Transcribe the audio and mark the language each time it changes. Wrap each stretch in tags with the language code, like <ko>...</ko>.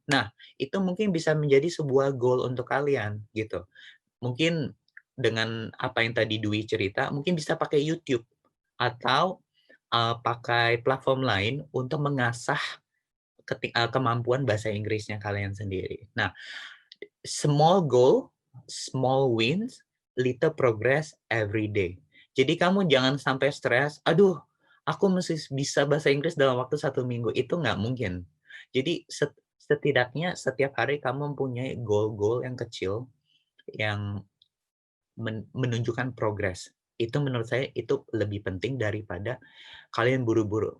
<id>Nah, itu mungkin bisa menjadi sebuah goal untuk kalian gitu. Mungkin dengan apa yang tadi Dwi cerita, mungkin bisa pakai YouTube atau pakai platform lain untuk mengasah kemampuan bahasa Inggrisnya kalian sendiri.</id> <en>Nah, small goal, small wins, little progress every day.</en> <id>Jadi kamu jangan sampai stres, aduh, aku mesti bisa bahasa Inggris dalam waktu 1 minggu. Itu nggak mungkin. Jadi setidaknya setiap hari kamu mempunyai goal-goal yang kecil yang menunjukkan progres. Itu menurut saya itu lebih penting daripada kalian buru-buru.</id>